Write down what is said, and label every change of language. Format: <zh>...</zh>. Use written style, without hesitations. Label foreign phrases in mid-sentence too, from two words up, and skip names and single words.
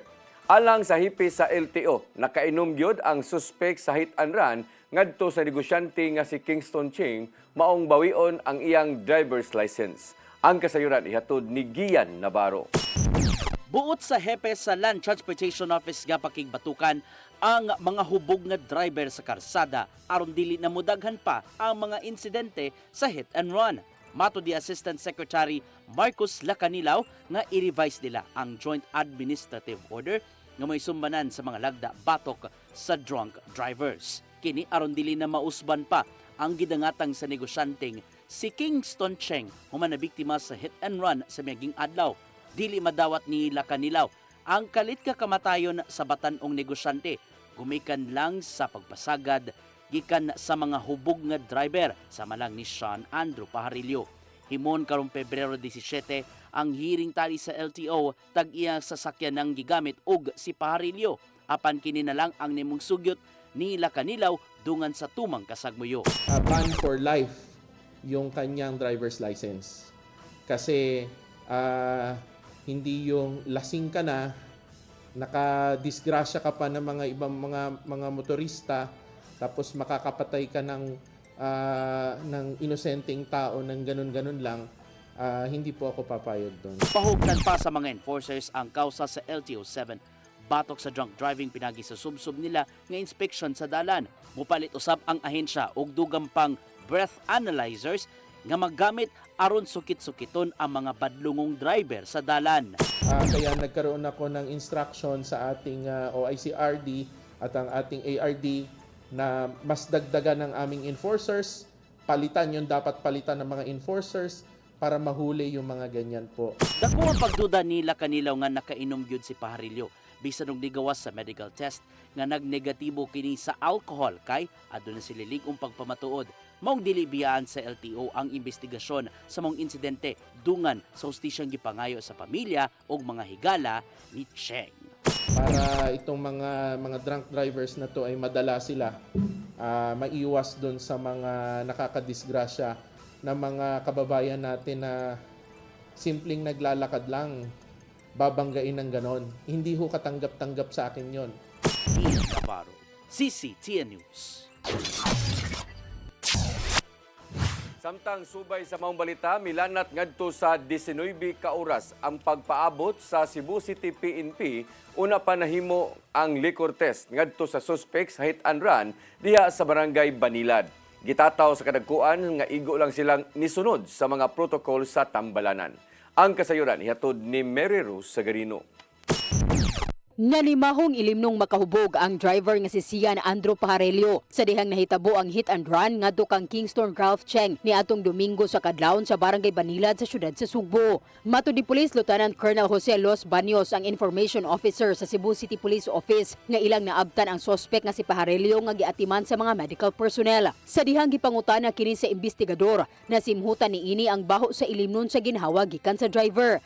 <ceb>Alang sa hipi sa LTO, nakainom gyud ang suspect sa</ceb> <en>hit and run</en> <ceb>ngadto sa negosyante nga si Kingston Ching, maong bawion ang iyang</ceb> <en>driver's license.</en> <ceb>Ang kasayuran ihatod ni Gian Navarro. Buot sa hepe sa Land Transportation Office nga pakigbatukan ang mga hubog nga driver sa karsada aron dili na mudaghan pa ang mga insidente sa hit and run. Mato di Assistant Secretary Marcos Lacanilaw nga i-revise nila ang Joint Administrative Order nga may sumbanan sa mga lagda batok sa</ceb> <en>drunk drivers.</en> <ceb>Kini aron dili na mausban pa ang gidangatang sa negosyanteng si Kingston Cheng human na biktima sa</ceb> <en>hit and run</en> <ceb>sa miaging adlaw. Dili madawat ni Lacanilaw ang kalit ka kamatayon sa batanong negosyante gumikan lang sa pagpasagad gikan sa mga hubog nga driver sama lang ni Sean Andrew Pajarillo. Himon karong Pebrero 17 ang hearing tali sa LTO tag-iya sasakyan ng gigamit og si Pajarillo apan kini na lang ang nimong sugyot ni Lacanilaw dungan sa tumang kasagmuyo.</ceb> <tl>Ban for life yung kanyang</tl> <en>driver's license</en> <tl>kasi hindi yung lasing ka na, nakadisgrasya ka pa ng mga ibang mga motorista, tapos makakapatay ka ng inosenteng tao ng ganun-ganun lang, hindi po ako papayag doon.</tl> <ceb>Pahugtan pa sa mga enforcers ang kausa sa LTO 7. Batok sa</ceb> <en>drunk driving</en> <ceb>pinagi sa subsub nila nga inspection sa dalan. Mupalit usab ang ahensya og dugang pang</ceb> <en>breath analyzers</en> <ceb>nga magamit aron sukit-sukiton ang mga badlungong driver sa dalan.</ceb> <tl>Kaya nagkaroon ako ng instruction sa ating OICRD at ang ating ARD na mas dagdagan ng aming enforcers, palitan yung dapat palitan ng mga enforcers para mahuli yung mga ganyan po.</tl> <ceb>Dako ang pagduda ni Lacanilaw nga nakainom gyud si Pajarillo bisan og nigawas sa</ceb> <en>medical test</en> <ceb>nga nagnegatibo kini sa alcohol kay aduna sila ligong pagpamatuod. Maong dili biyaan sa LTO ang investigasyon sa mong insidente dungan sa hustisyang gipangayo sa pamilya o mga higala ni Cheng.</ceb> <tl>Para itong mga</tl> <en>drunk drivers</en> <tl>na to ay madala sila, maiwas doon sa mga nakakadisgrasya na mga kababayan natin na simpleng naglalakad lang, babanggain ng ganon. Hindi ho katanggap-tanggap sa akin yon. Ian Navarro, CCTN News.</tl> <ceb>Samtang subay sa maong balita, milanat ngadto sa 19 ka oras ang pagpaabot sa Cebu City PNP una pa nahimo ang</ceb> <en>liquor test</en> <ceb>ngadto sa suspect sa</ceb> <en>hit and run</en> <ceb>diha sa barangay Banilad. Gitataw sa kadagkuan nga igo lang silang nisunod sa mga protocol sa tambalanan. Ang kasayuran ihatod ni Mary Rose Sagarino. Nanimahong ilimnong makahubog ang driver nga si Sian Andrew Pajarelio sa dihang nahitabo ang</ceb> <en>hit and run</en> <ceb>ngadto kang Kingston Ralph Cheng ni atong Domingo sa kadlawon sa Barangay Banilad sa syudad sa Sugbo. Matud ni Police Lieutenant Colonel Jose Los Baños ang</ceb> <en>information officer</en> <ceb>sa Cebu City Police Office nga ilang naabtan ang sospek nga si Pajarelio nga giatiman sa mga</ceb> <en>medical personnel.</en> <ceb>Sa dihang gipangutana kini sa investigador na simhutan niini ang baho sa ilimnon sa ginhawa gikan sa driver.</ceb>